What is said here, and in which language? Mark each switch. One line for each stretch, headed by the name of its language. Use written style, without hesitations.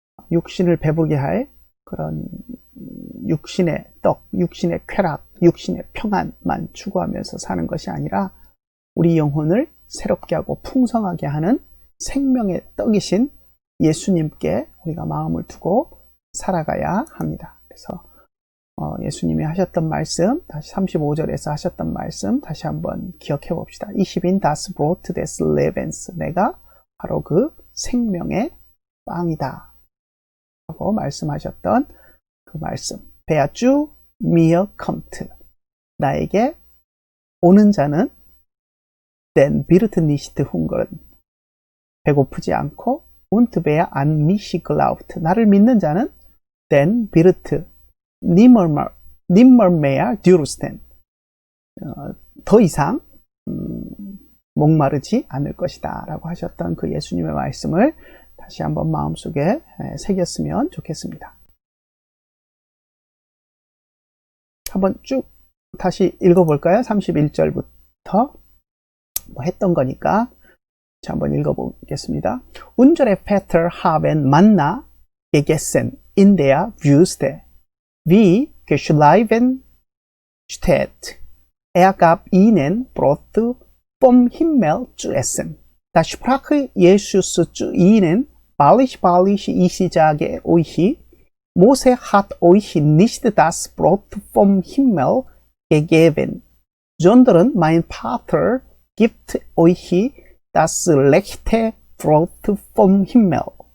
Korean: 육신을 배부르게 할 그런 육신의 떡, 육신의 쾌락, 육신의 평안만 추구하면서 사는 것이 아니라 우리 영혼을 새롭게 하고 풍성하게 하는 생명의 떡이신 예수님께 우리가 마음을 두고 살아가야 합니다. 그래서 예수님이 하셨던 말씀, 다시 35절에서 하셨던 말씀 다시 한번 기억해 봅시다.
German: Ich bin das Brot des Lebens.
Korean: 내가 바로 그 생명의 빵이다 라고 말씀하셨던 그 말씀.
German: Wer zu mir kommt.
Korean: 나에게 오는 자는
German: den wird nicht hungern.
Korean: 배고프지 않고
German: und wer an mich glaubt.
Korean: 나를 믿는 자는
German: den wird nimmer mehr dürsten.
Korean: 더 이상 목마르지 않을 것이다 라고 하셨던 그 예수님의 말씀을 다시 한번 마음속에 새겼으면 좋겠습니다. 한번 쭉 다시 읽어볼까요? 31절부터 했던 거니까 한번 읽어보겠습니다.
German: Unsere Väter haben Manna gegessen in der Wüste, wie geschrieben steht. Er gab ihnen Brot vom Himmel zu essen. Da sprach Jesus zu ihnen, wahrlich, wahrlich, ich sage euch, Mose hat euch nicht das Brot vom Himmel gegeben, sondern mein Vater gibt euch das rechte Brot vom Himmel.